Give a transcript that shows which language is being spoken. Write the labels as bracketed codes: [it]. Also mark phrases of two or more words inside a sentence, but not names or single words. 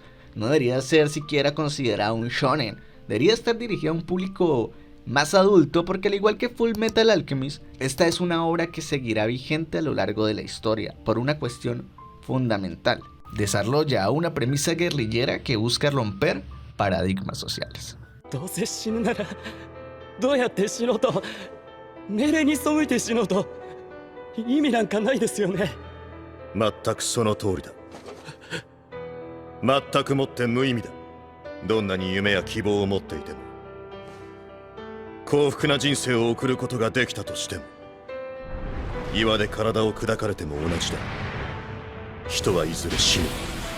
[es] No debería ser siquiera considerado un shonen, debería estar dirigido a un público más adulto porque al igual que Full Metal Alchemist, esta es una obra que seguirá vigente a lo largo de la historia por una cuestión fundamental. Desarrolla una premisa guerrillera que busca romper paradigmas sociales. [ja] どうせ死ぬならどうやって死のうと命令に背いて死のうと意味なんかないですよね。全くその通りだ。全くもって無意味だ。どんなに夢や希望を持っていても幸福な人生を送ることができたとしても岩で体を砕かれても同じだ。人はいずれ死ぬ。